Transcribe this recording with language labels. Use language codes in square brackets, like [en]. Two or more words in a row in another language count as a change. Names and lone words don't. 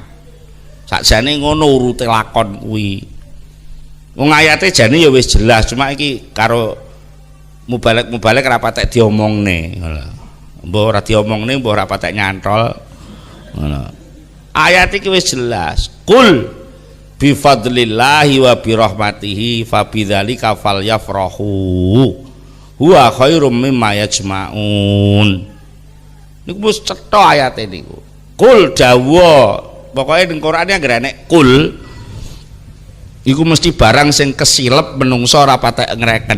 [jv] Sakjane ngono urute lakon kuwi. Wong ayate jane ya wis jelas, cuma iki karo mubalek ora patek diomongne ngono. Mbok ora diomongne, mbok ora patek nyantol. Ngono. Ayat iki wis jelas. [ar] قل بفضل الله وبرحمته فبذلك فليفرحوا هو خير مما يجمعون. [jv] Niku wis cetha ayate niku. Qul dawa, pokoke ning Qur'ane anggere nek qul iku mesti barang sing kesilep menungso ora patek ngreken.